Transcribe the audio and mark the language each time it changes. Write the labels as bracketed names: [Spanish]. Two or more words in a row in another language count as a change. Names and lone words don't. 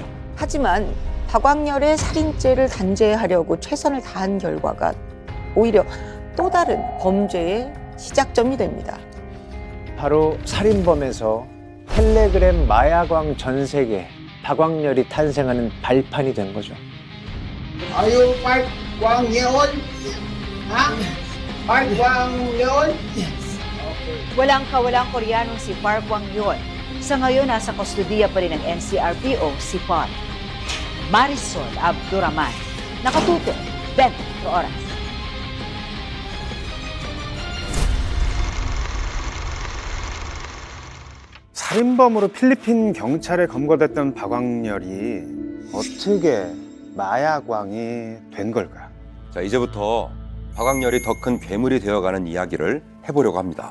[Korean] 하지만 박광렬의 살인죄를 단죄하려고 최선을 다한 결과가 오히려 또 다른 범죄의 시작점이 됩니다. 바로 살인범에서 텔레그램 마야광 전 세계 박광렬이 탄생하는 발판이 된 거죠. [Filipino] Ayo, 박광렬. Ha? 박광렬. Walang kawalang Koreanong si Park Kwang-yeol. Sa ngayon, nasa kustodiya pa rin ng NCRPO si Park. Marisol Abduraman. Nakatuto, 24 oras. [Korean] 살인범으로 필리핀 경찰에 검거됐던 박광렬이 어떻게 마야광이 된 걸까? 자, 이제부터 박광렬이 더 큰 괴물이 되어가는 이야기를 해보려고 합니다.